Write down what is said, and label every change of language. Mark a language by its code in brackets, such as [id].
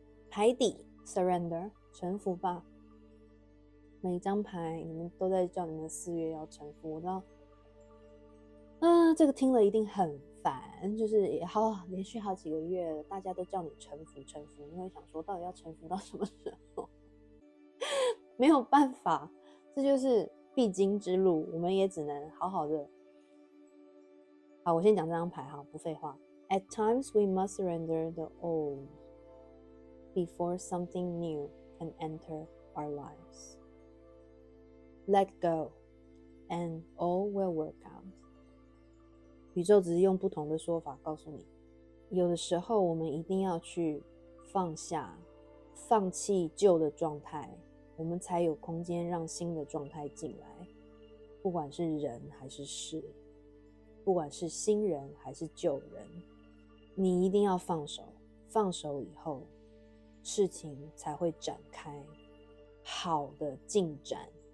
[zh] 牌底 surrender， 臣服吧。每一张牌你们都在叫你们4月要臣服，我知道这个听了一定很烦，就是连续好几个月大家都叫你臣服，你会想说到底要臣服到什么时候？没有办法，这就是必经之路，我们也只能好好的。好，我先讲这张牌哈，不废话。 [en] At times we must surrender the old before something new can enter our lives. Let go, and all will work out. [zh] 宇宙只是用不同的说法告诉你，有的时候我们一定要去放下，放弃旧的状态，我们才有空间让新的状态进来。不管是人还是事，不管是新人还是旧人，你一定要放手，放手以后，事情才会展开，好的进展。